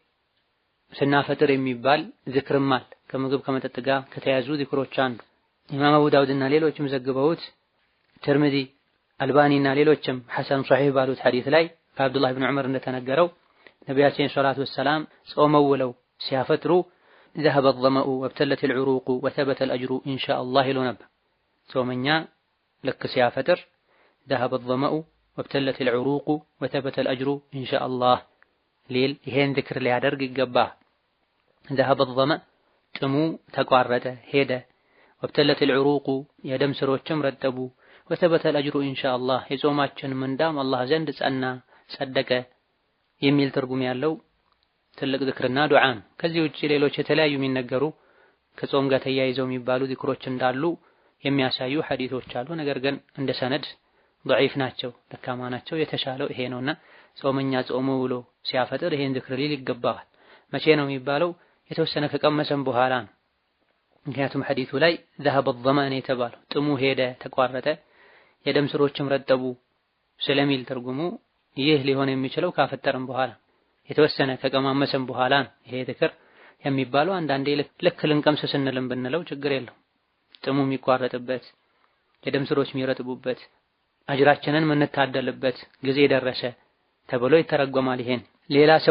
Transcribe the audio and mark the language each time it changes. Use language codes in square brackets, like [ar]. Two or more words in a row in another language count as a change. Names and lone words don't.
[am] ስናፈጥር የሚባል ዝክርም አለ። ከምግብ ከመጠጥ ጋር ከተያዙ ዝክሮች አንዱ ኢማም አቡ ዳውድና ሌሎችም ዘግበውት ትርሚዚ አልባኒና ሌሎችም [ar] حسن صحيح [am] ባሉት ሐዲስ ላይ ከአብዱላህ ኢብኑ ዑመር እንደተነገረው ነቢያችን [ar] صلى الله عليه وسلم [am] ጾመው ውለው ሲያፈጥሩ [ar] ذهب الظمأ وابتلت العروق وثبت الأجر إن شاء الله [am] ይሉ ነበር። ጾመኛ ልክ ሲያፈጥር [ar] ذهب الظمأ وابتلت العروق وثبت الأجر إن شاء الله [am] ሊል ይሄን ዝክር ሊያደርግ ይገባል። [ar] ذهب الظمأ [am] ጥሙ ተቋረጠ ሄደ [ar] وابتلت العروق [am] የደም ስሮችም ረጠቡ [ar] وثبت الأجر إن شاء الله [am] የጾማችን ምንዳም አላህ ዘንድ ጸና ጸደቀ የሚል ትርጉም ያለው ትልቅ ዝክርና ዱዓ ነው። ከዚህ ውጪ ሌሎች የተለያዩ የሚነገሩ ከጾም ጋር ተያይዘው የሚባሉ ዝክሮች እንዳሉ የሚያሳዩ ሐዲሶች አሉ። ነገር ግን እንደ ሰነድ ضعيف ናቸው፣ ደካማ ናቸው። የተሻለው ይሄ ነውና ጾመኛ ጾሙ ብሎ ሲያፈጥር ይሄን ዝክር ሊል ይገባዋል። መቼ ነው የሚባለው? የተወሰነ ከቀመሰም በኋላ ነው። ምክንያቱም ሐዲሱ ላይ [ar] ذهب الظمأ [am] የተባለው ጥሙ ሄደ ተቋረጠ የደም ስሮችም ረጠቡ ስለሚል ትርጉሙ ይህ ሊሆን የሚችለው ካፈጠረም በኋላ የተወሰነ ከቀማመሰም በኋላ ይሄ ዝክር የሚባለው። አንዳንዴ ልክ ልንቀምስ ስንልም ብንለው ችግር የለው። ጥሙ የሚቋረጥበት የደም ስሮች የሚረጥቡበት አጅራችንን የምንታደልበት ጊዜ ደረሰ ተብሎ ይተረጎማል። ይሄን ሌላ ሰው